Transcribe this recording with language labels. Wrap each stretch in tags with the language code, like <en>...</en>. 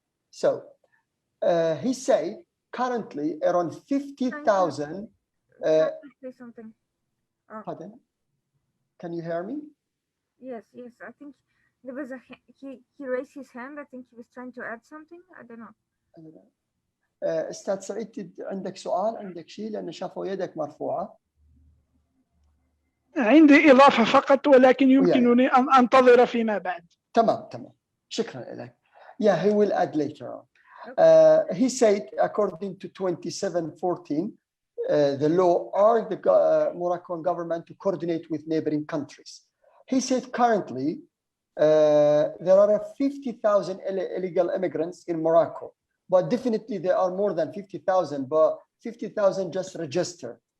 <en>So he said currently around 50,000. Say something. Pardon? Can you hear me? Yes, yes. I think there was he raised his hand. I think he was trying to add something. I don't know.</en> <ar>استاذ سعيد عندك سؤال عندك شيء لأن شافوا يدك مرفوعة. عندي إضافة فقط ولكن يمكنني أن أنتظر فيما بعد. تمام شكرا لك.</ar> <en>Yeah, he will add later on. He said according to 2714 the law or the Moroccan government to coordinate with neighboring countries. He said currently there are 50,000 illegal immigrants in Morocco, but definitely there are more than 50,000, but 50,000 just registered.</en>